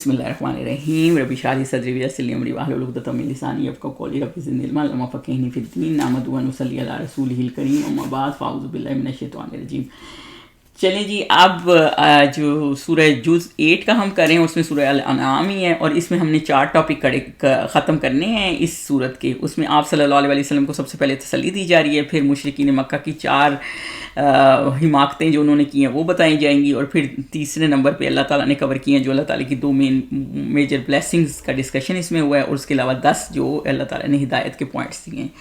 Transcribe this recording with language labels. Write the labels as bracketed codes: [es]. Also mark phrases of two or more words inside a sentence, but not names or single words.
[ar] بسم الله الرحمن الرحيم رب اشرح لي صدري ويسر لي أمري واحلل عقدة من لساني يفقهوا قولي رب زدني علما اللهم فقهني في الدين نحمده ونصلي على رسوله الكريم أما بعد فأعوذ بالله من الشيطان الرجيم. [ur] چلیں جی، اب جو سورہ جز 8 کا ہم کریں اس میں سورہ الانعام ہی ہے اور اس میں ہم نے 4 ٹاپک ختم کرنے ہیں اس سورت کے. اس میں آپ [ar] صلى الله عليه وسلم [ur] کو سب سے پہلے تسلی دی جا رہی ہے، پھر مشرکین مکہ کی 4 حماقتیں جو انہوں نے کی ہیں وہ بتائی جائیں گی، اور پھر تیسرے نمبر پہ اللہ تعالیٰ نے کور کیے ہیں جو اللہ تعالیٰ کی 2 [en] major blessings [ur] کا ڈسکشن اس میں ہوا ہے، اور اس کے علاوہ 10 جو اللہ تعالیٰ نے ہدایت کے پوائنٹس دیے ہیں.